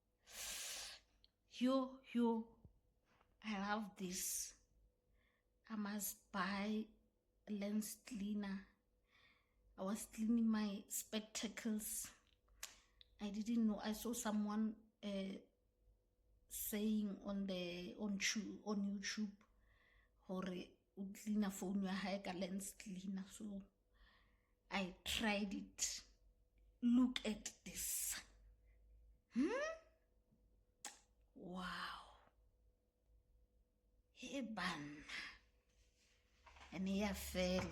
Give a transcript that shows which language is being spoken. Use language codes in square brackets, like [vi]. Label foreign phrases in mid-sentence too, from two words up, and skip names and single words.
[en] Yo, I love this. I must buy a lens cleaner. I was cleaning my spectacles. I didn't know. I saw someone saying on YouTube, [st] hore u clean a phone ya hae ka [en] lens cleaner. So I tried it. Look at this. Wow. Hey ban. And here fella.